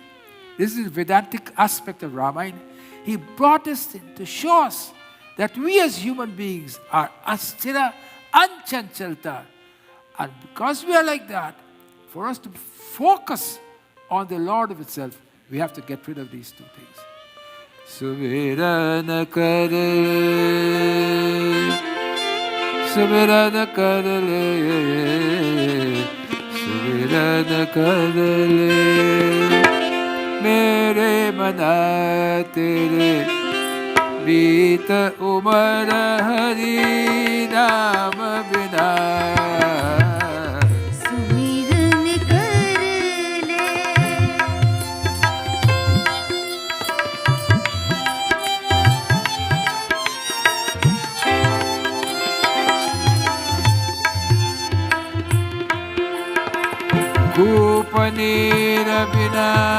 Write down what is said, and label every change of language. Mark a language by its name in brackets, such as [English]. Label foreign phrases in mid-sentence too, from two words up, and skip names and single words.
[English] This is the Vedantic aspect of Ramayan. He brought this in to show us that we as human beings are astira and chanchalta. And because we are like that, for us to focus on the Lord of itself, we have to get rid of these two things. [Hindi] सुमिरन करे, सुमिरन करे, सुमिरन करे. मेरे मना तेरे बीत उमर हरि नाम बिना सुमिरन कर ले कूपनीर बिना